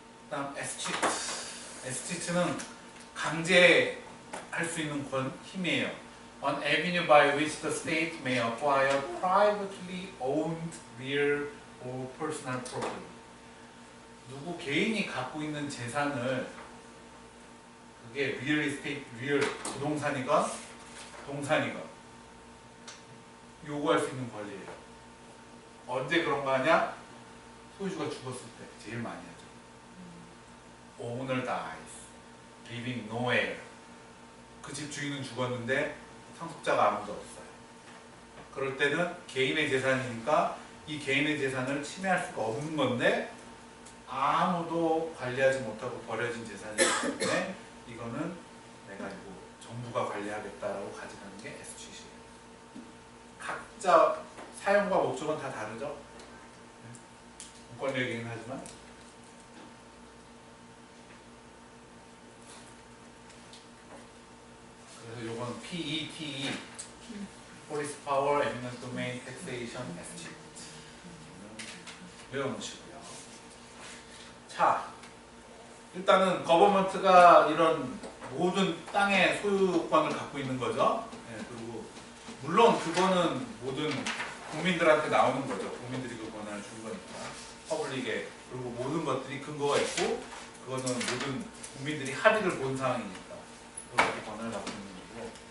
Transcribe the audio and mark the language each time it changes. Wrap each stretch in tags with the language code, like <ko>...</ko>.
<ko>그다음 에스치트는 강제할 수 있는 힘이에요.</ko> <en>An avenue by which the state may acquire privately owned real or personal property.</en> <ko>누구 개인이 갖고 있는 재산을 그게 리얼 에스테이트, 리얼 부동산이건 동산이건 요구할 수 있는 권리예요. 언제 그런 거 하냐? 소유주가 죽었을 때 제일 많이 하죠.</ko> <en>Owner dies, leaving no heir.</en> <ko>그 집 주인은 죽었는데 상속자가 아무도 없어요. 그럴 때는 개인의 재산이니까 이 개인의 재산을 침해할 수가 없는 건데 아무도 관리하지 못하고 버려진 재산이기 때문에 이거는 내가 이거 정부가 관리하겠다라고 가져가는 게 에스취시예요. 각자 사용과 목적은 다 다르죠. 공권 얘기는 하지만 그래서 요건 PETE Police Power, Eminent Domain, Taxation, Escheat 외워놓으시고요. 자, 일단은 거버먼트가 이런 모든 땅의 소유권을 갖고 있는 거죠. 네, 그리고 물론 그거는 모든 국민들한테 나오는 거죠. 국민들이 그 권한을 준 거니까. 퍼블릭에. 그리고 모든 것들이 근거가 있고 그거는 모든 국민들이 합의를 본 사항이니까 그렇게 권한을 갖고 있는 거고.</ko>